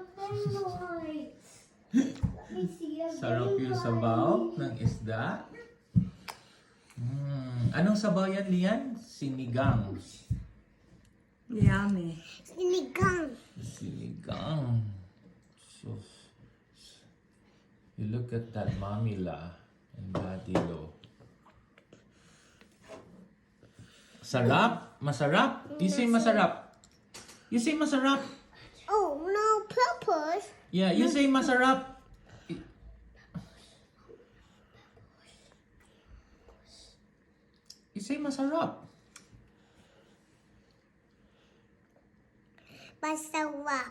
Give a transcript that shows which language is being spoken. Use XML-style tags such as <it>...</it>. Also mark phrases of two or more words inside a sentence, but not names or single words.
<tl>Sarap yung sabaw ng isda. Anong sabaw yan, Lian? Sinigang.</tl> <en>Yummy.</en> <tl>Sinigang. Sinigang.</tl> <en>So, you look at that Mommy La and Daddy Lo.</en> <tl>Sarap? Masarap?</tl> <en>You say masarap. You say masarap. Oh, no purpose. Yeah, you say masarap. You say masarap.</en> <tl>Masarap.</tl>